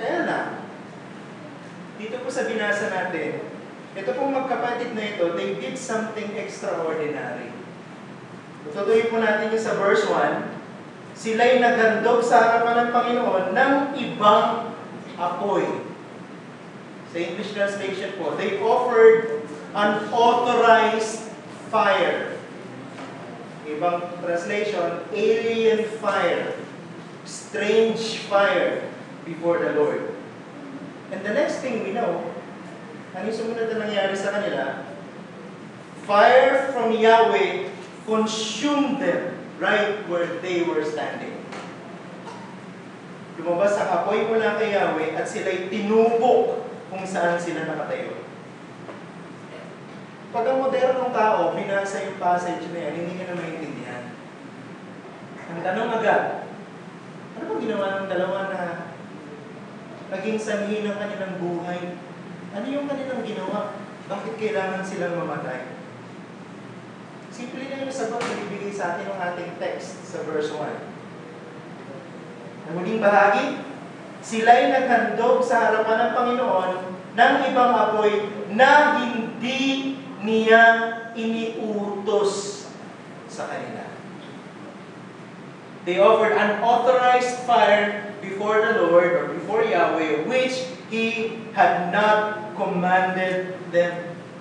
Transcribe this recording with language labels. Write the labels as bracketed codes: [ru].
[tl] Kaya na, dito po sa binasa natin, ito pong magkapatid na ito, [en] they did something extraordinary. [tl] Tutuloy po natin yung sa verse 1, sila'y naghandog sa harapan ng Panginoon ng ibang apoy. Sa [en] English translation [tl] po, [en] they offered an authorized fire. [tl] Ibang [en] translation, alien fire. strange fire before the Lord. And the next thing we know, [tl] ano yung sumunod na nangyari sa kanila? [en] Fire from Yahweh consumed them right where they were standing. [tl] Lumabas ang apoy mula kay Yahweh at sila'y tinupok kung saan sila nakatayo. Pag ang modernong tao, binasa yung passage na yan, hindi ka na maintindihan. Ang tanong agad, ano ba ginawa ng dalawa na naging sanhi ng kanilang buhay? Ano yung kanilang ginawa? Bakit kailangan silang mamatay? Simple na yung sagot na ibigay sa atin ng ating text sa verse 1. Ang huling bahagi, sila'y naghandog sa harapan ng Panginoon ng ibang apoy na hindi niya iniutos sa kanila. [en] They offered unauthorized fire before the Lord or before Yahweh, which He had not commanded them.